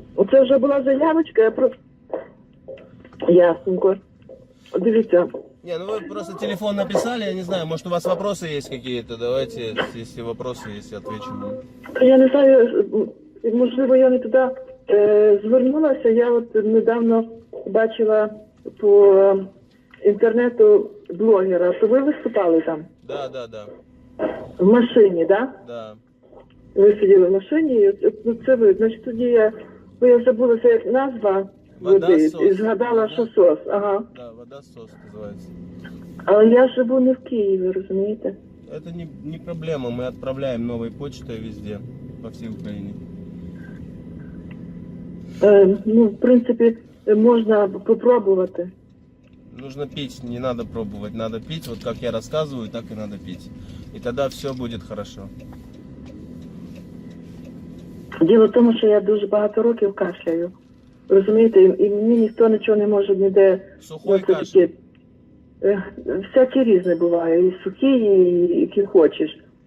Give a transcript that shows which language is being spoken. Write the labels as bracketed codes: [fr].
[uk] Це вже була заявочка, я просто... Ясненько. Дивіться. [ru] Не, ну вы просто телефон написали, я не знаю, может у вас вопросы есть какие-то, давайте, если вопросы есть, отвечу. [uk] Я не знаю, можливо, я не туди звернулася. Я от недавно бачила по інтернету блогера. То ви виступали там? [ru] Да. [uk] В машині, так? [ru] Да. [uk] Ви сиділи в машині, і це ви. Значить, тоді я забулася, як назва води, і згадала, що СОС. Ага. [ru] Да, вода СОС называется. [uk] Але я живу не в Києві, розумієте? [ru] Это не проблема, мы отправляем новой почтой везде, по всей Украине. [uk] Ну, в принципі, можна попробувати. [ru] Нужно пить, не надо пробовать, надо пить, вот как я рассказываю, так и надо пить. И тогда все будет хорошо. [uk] Діло в тому, що я дуже багато років кашляю. Розумієте, і мені ніхто нічого не може ніде... [ru] Сухой кашель? [uk] Всякі різні буває, і сухі, і які хочеш.